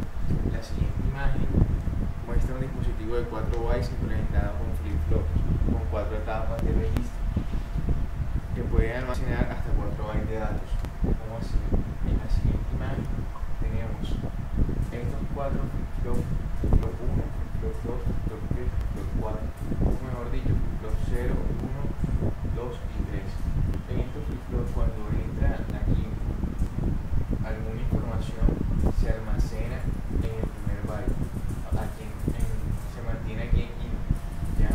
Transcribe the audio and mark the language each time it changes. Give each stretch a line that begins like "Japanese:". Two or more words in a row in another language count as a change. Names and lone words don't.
Spanish: La siguiente imagen muestra un dispositivo de 4 bytes implementado con flip-flops, con 4 etapas de registro, que pueden almacenar hasta 4 bytes de datos. Como así, en la siguiente imagen tenemos estos 4 flip-flops, flip-flop 1, flip-flop 2, flip-flop 3, flip-flop 4, o mejor dicho, flip-flop 0, 1, 2 y 3. En estos flip-flops, cuando entra aquí alguna información, se almacena en el primer byte, se mantiene aquí en in, ¿ya?